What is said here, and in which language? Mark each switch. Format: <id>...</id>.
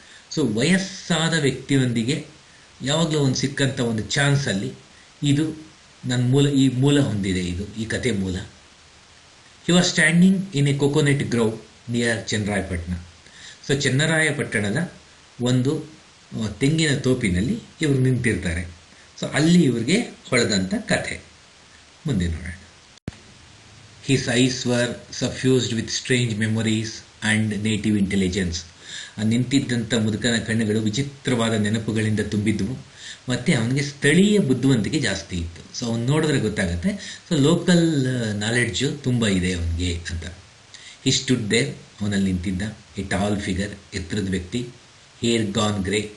<kn>So ವಯಸ್ಸಾದ ವ್ಯಕ್ತಿಯೊಂದಿಗೆ ಯಾವಾಗಲೂ ಒಂದು ಸಿಕ್ಕಂಥ ಒಂದು ಚಾನ್ಸಲ್ಲಿ ಇದು ನನ್ನ ಮೂಲ ಹೊಂದಿದೆ. ಈ ಕತೆ ಮೂಲ.</kn> <en>He was standing in a coconut grove near Channarayapatna.</en> <kn>So ಚನ್ನರಾಯಪಟ್ಟಣದ ಒಂದು ತೆಂಗಿನ ತೋಪಿನಲ್ಲಿ ಇವರು ನಿಂತಿರ್ತಾರೆ. ಸೊ ಅಲ್ಲಿ ಇವ್ರಿಗೆ ಹೊಳೆದಂಥ ಕಥೆ ಮುಂದೆ ನೋಡೋಣ.</kn> <en>His eyes were suffused with strange memories and native intelligence.</en> <kn>ನಿಂತಿದ್ದಂಥ ಮುದುಕನ ಕಣ್ಣುಗಳು ವಿಚಿತ್ರವಾದ ನೆನಪುಗಳಿಂದ ತುಂಬಿದ್ದವು ಮತ್ತು ಅವನಿಗೆ ಸ್ಥಳೀಯ ಬುದ್ಧಿವಂತಿಕೆ ಜಾಸ್ತಿ ಇತ್ತು. ಸೊ ಅವ್ನು ನೋಡಿದ್ರೆ ಗೊತ್ತಾಗುತ್ತೆ. ಸೊ ಲೋಕಲ್ ನಾಲೆಡ್ಜು ತುಂಬ ಇದೆ ಅವನಿಗೆ ಅಂತ.</kn> <en>He stood there.</en> <kn>ಅವನಲ್ಲಿ ನಿಂತಿದ್ದ</kn> <en>a tall figure,</en> <kn>ಎತ್ತರದ ವ್ಯಕ್ತಿ.</kn> <en>Hair gone grey.</en>